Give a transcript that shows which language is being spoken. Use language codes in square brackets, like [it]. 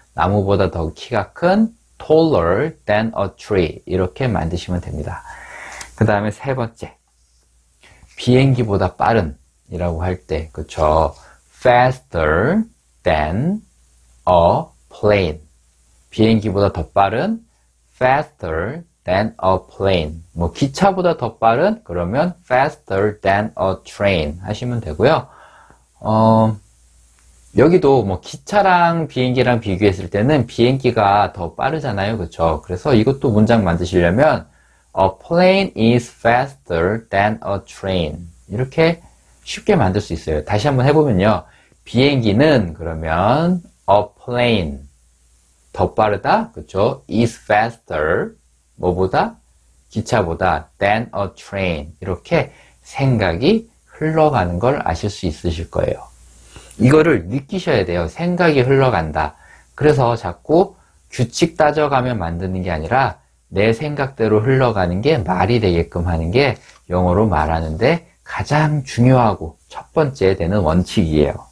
[ko] 나무보다 더 키가 큰 [en] taller than a tree [ko] 이렇게 만드시면 됩니다. 그 다음에 세 번째, 비행기보다 빠른 이라고 할 때 그쵸, [en] faster than a plane. [ko] 비행기보다 더 빠른 [en] faster than a plane. [ko] 뭐 기차보다 더 빠른 그러면 [en] faster than a train [ko] 하시면 되고요. 여기도 뭐 기차랑 비행기랑 비교했을 때는 비행기가 더 빠르잖아요. 그렇죠? 그래서 이것도 문장 만드시려면 [en] a plane is faster than a train. [ko] 이렇게 쉽게 만들 수 있어요. 다시 한번 해보면요. 비행기는 그러면 [en] a plane [ko] 더 빠르다. 그렇죠? [en] is faster [ko] 뭐보다? 기차보다 [en] than a train. [ko] 이렇게 생각이 흘러가는 걸 아실 수 있으실 거예요. 이거를 느끼셔야 돼요. 생각이 흘러간다. 그래서 자꾸 규칙 따져가며 만드는 게 아니라 내 생각대로 흘러가는 게 말이 되게끔 하는 게 영어로 말하는데 가장 중요하고 첫 번째 되는 원칙이에요.